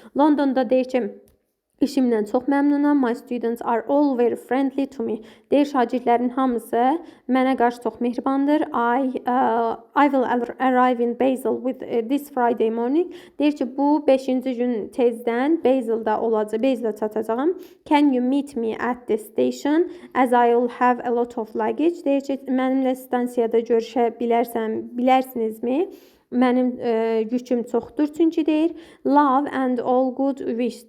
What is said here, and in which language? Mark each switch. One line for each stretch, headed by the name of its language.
Azerbaijani: Londonda deyir ki, İşimdən çox məmnunam.
English: My students are all very friendly to me.
Azerbaijani: Deyir, şagirdlərin hamısı mənə qarşı çox mehribandır.
English: I will arrive in Basel with this Friday morning.
Azerbaijani: Deyir ki, bu 5-ci gün tezdən Basel'a çatacağam.
English: Can you meet me at the station as I will have a lot of luggage?
Azerbaijani: Deyir ki, mənimlə stansiyada görüşə bilərsinizmi? Mənim yüküm çoxdur, çünki deyir,
English: love and all good wish.